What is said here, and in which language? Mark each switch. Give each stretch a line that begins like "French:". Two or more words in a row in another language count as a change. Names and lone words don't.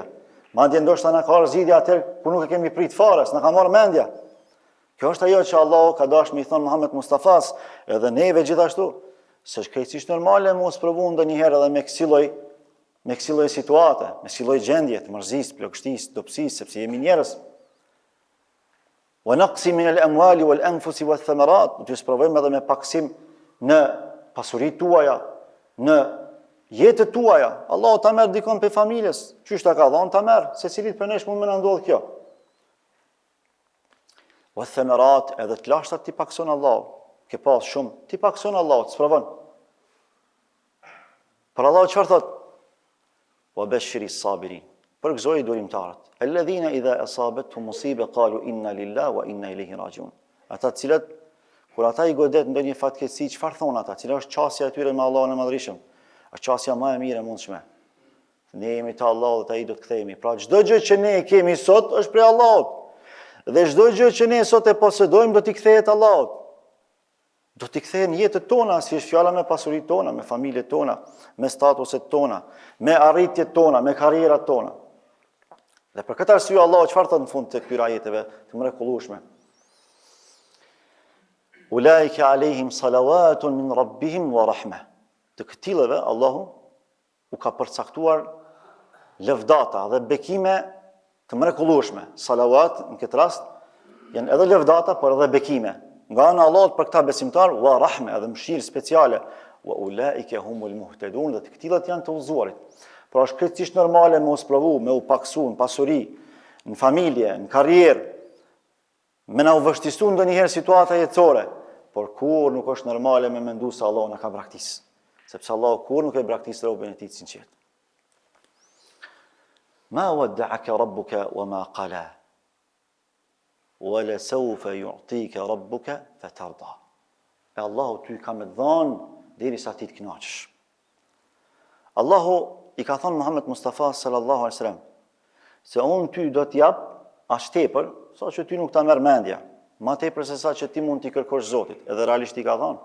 Albanian: Madje ndoshta na ka ardhur zgjidhja atë ku nuk e kemi prit fare, s'na ka marrë mendja. Kjo është ajo që Allah ka dashur me i thon Muhammed Mustafas, edhe neve gjithashtu, se është krejtësisht normale mos provu ndonjëherë edhe me kësaj lloj situate, me kësaj lloj gjendje të mërzisë, plagështisë, dobësisë, sepse jemi njerëz.
Arabic: ونقص من الأموال والأنفس والثمرات,
Albanian: do të provojmë edhe me paksim në pasuritë tuaja, në jetët tuaja. Allahu ta merr dikon për familjes, çysh ta ka dhënë ta merr, secilit për nesh mund më na ndodh kjo. Wath-thamarat, edhe të lashtat ti pakson Allahu, ke pas shumë, ti pakson Allahu, të sprovon. Për Allahu çfarë thot?
Arabic: وبشر الصابرين.
Albanian: Përgëzoi durimtarët.
Arabic: الذين إذا أصابتهم مصيبة قالوا إنا لله وإنا إليه راجعون.
Albanian: Ata të cilët kur ata i godet ndonjë fatkeqësi, çfarë thon ata? Cila është çësia e tyre me Allahun e Madhërisëm? Është çësia më e mirë e mundshme. Ne jemi të Allahut dhe ai do të kthehemi. Pra çdo gjë që ne kemi sot është prej Allahut. Dhe çdo gjë që ne sot e posedojmë do t'i kthehet Allahut. Do t'i kthehen jetët tona, si është fjala me pasuritë tona, me familjet tona, me statuset tona, me arritjet tona, me karrierat tona. Dhe për këtë arsye Allahu çfarë thot në fund të këtyre ajeteve të mrekullueshme?
Arabic: أولئك عليهم صلوات من ربهم ورحمة.
Albanian: Të këtillëve Allahu u ka përcaktuar lëvdata dhe bekime të mrekullueshme. Salavat në këtë rast janë edhe lëvdata, por edhe bekime. Nga ana e Allahut për këta besimtar,
Arabic: ورحمة,
Albanian: edhe mëshirë speciale,
Arabic: وأولئك هم المهتدون,
Albanian: dhe të këtillat janë të udhëzuarit. Pra është krejtësisht normale me u sprovu, me u paksu në pasuri, në familje, në karrierë, me na u vështisu ndonjëherë situata jetësore, por kur nuk është normale me mendu se Allah na ka braktis. Sepse Allah kur nuk e braktis robën e tij të sinqert.
Arabic: ما ودعك ربك وما قلى. ولسوف يعطيك ربك فترضى.
Albanian: E Allahu ty ka me dhënë derisa ti të kënaqesh. Allahu i ka thënë Muhammed Mustafa
Arabic: صلى الله عليه وسلم
Albanian: se unë ty do t'jap as tepër sa që ty nuk ta merr mendja, ma tepër se sa që ti mund t'i kërkosh Zotit, edhe realisht i ka dhënë.